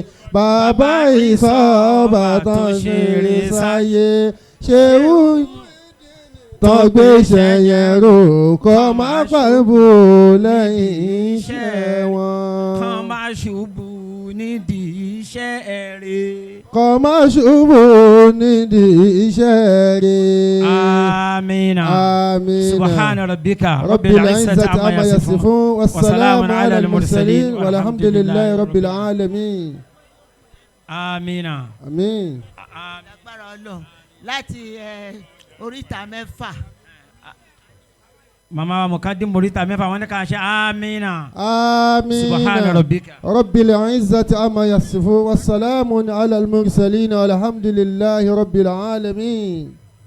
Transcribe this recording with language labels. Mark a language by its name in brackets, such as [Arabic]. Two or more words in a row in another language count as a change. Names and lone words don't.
[Yoruba] bàbá ìsọ̀bà tán ṣeré sáyé ṣéwù tọ́gbéṣẹ́ yẹn rò kọ́ máa pàbò lẹ́yìn iṣẹ́ wọn. kọ́ máa ṣubú nídìí iṣẹ́ rẹ̀. kọ́ máa ṣubú nídìí iṣẹ́ rẹ̀. [Arabic] amina. amina. سبحان ربك رب العزة عما يصفون وسلام على المرسلين والحمد لله رب العالمين. amina. [Yoruba] àmín. agbára Ọlọ́run láti oríta mẹ́fà. mama wa mukadim oríta mẹ́fà wọ́n ní ká ṣe amina. [Arabic] amina. سبحان ربك. رب العزة عما يصفون وسلام على المرسلين والحمد لله رب العالمين.